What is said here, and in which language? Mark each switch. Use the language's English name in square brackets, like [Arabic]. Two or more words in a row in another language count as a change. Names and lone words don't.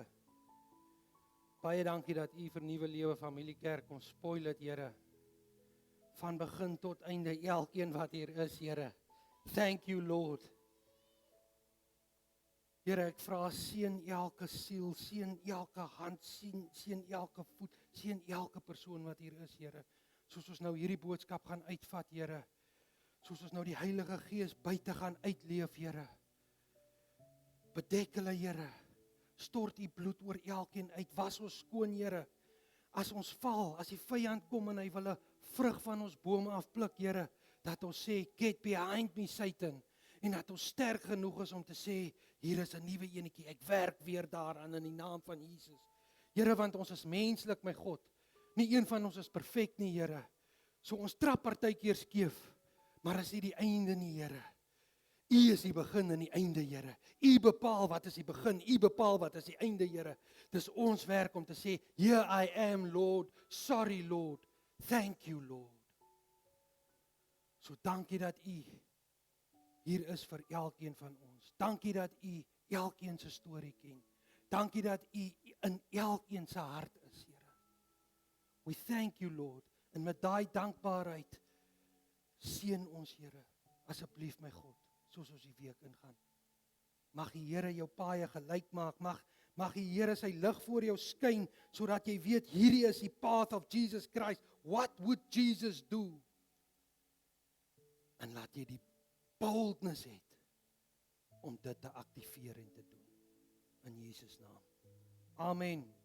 [Afrikaans] Baie dankie dat U vir Nuwe Lewe Familie Kerk ons spoil het, Here. Van begin tot einde, elkeen wat hier is, Here. [English] Thank you, Lord. [Afrikaans] Here, ek vra, seën elke siel, seën elke hand, seën elke voet, seën elke persoon wat hier is, Here. Soos ons nou hierdie boodskap gaan uitvat, Here. Soos ons nou die Heilige Gees buite gaan uitleef, Here. Bedek hulle, Here. Stort U bloed oor elkeen uit. Was ons skoon, Here. As ons val, as die vyand kom en hy wil 'n vrug van ons bome afpluk, Here, dat ons sê, [English] get behind me, Satan. [Afrikaans] En dat ons sterk genoeg is om te sê, hier is 'n nuwe enetjie. Ek werk weer daaraan in die naam van Jesus. Here, want ons is menslik, my God. Nie een van ons is perfek nie, Here. So ons trap partykeer skeef. Maar is nie die einde nie, Here. U is die begin en die einde, Here. U bepaal wat is die begin, U bepaal wat is die einde, Here. Dis ons werk om te sê, [English] here I am, Lord. Sorry, Lord. Thank you, Lord. [Afrikaans] So dankie dat U hier is vir elkeen van ons. Dankie dat U elkeen se storie ken. Dankie dat U in elkeen se hart is, Here. [English] We thank you, Lord. [Afrikaans] En met daai dankbaarheid seën ons, Here, asseblief my God, soos ons die week ingaan. Mag die Here jou paaie gelyk maak, mag die Here sy lig voor jou skyn, sodat jy weet, hierdie is die [English] path of Jesus Christ. What would Jesus do? [Afrikaans] En laat jy die boldness het, om dit te aktiveer en te doen. In Jesus naam. Amen.